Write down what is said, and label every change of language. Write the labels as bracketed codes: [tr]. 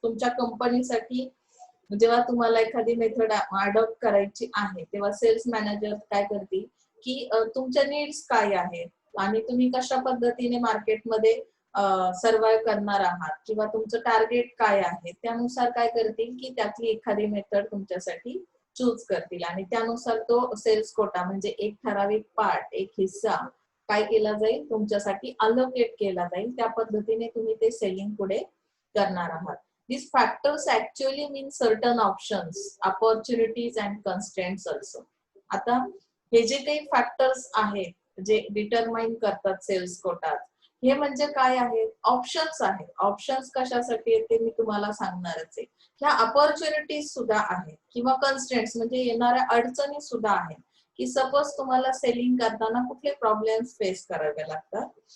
[mr] तुमच्या कंपनीसाठी जेव्हा तुम्हाला एखादी मेथड अडॉप्ट करायची आहे तेव्हा सेल्स मॅनेजर काय करतील की तुमच्या नीड्स काय आहेत आणि तुम्ही कशा पद्धतीने मार्केटमध्ये सर्वाइव्ह करणार आहात किंवा तुमचं टार्गेट काय आहे त्यानुसार काय करतील की त्यातली एखादी मेथड तुमच्यासाठी चूज करतील आणि त्यानुसार तो सेल्स कोटा म्हणजे एक ठराविक पार्ट, एक हिस्सा काय केला जाईल तुमच्यासाठी अलोकेट केला जाईल. त्या पद्धतीने तुम्ही ते सेलिंग पुढे करणार आहात. [en] These factors actually mean certain options, opportunities and constraints also. [mr] आता हे जे काही फॅक्टर्स आहेत जे डिटरमाइन करतात सेल्स कोटा, हे म्हणजे काय आहेत? ऑप्शन्स आहेत. ऑप्शन्स कशासाठी आहेत ते मी तुम्हाला सांगणारच आहे. ह्या अपॉर्च्युनिटीज सुद्धा आहेत किंवा कन्स्ट्रेंट्स म्हणजे येणाऱ्या अडचणी सुद्धा आहेत की सपोज तुम्हाला सेलिंग करताना कुठले प्रॉब्लेम्स फेस करावे लागतात.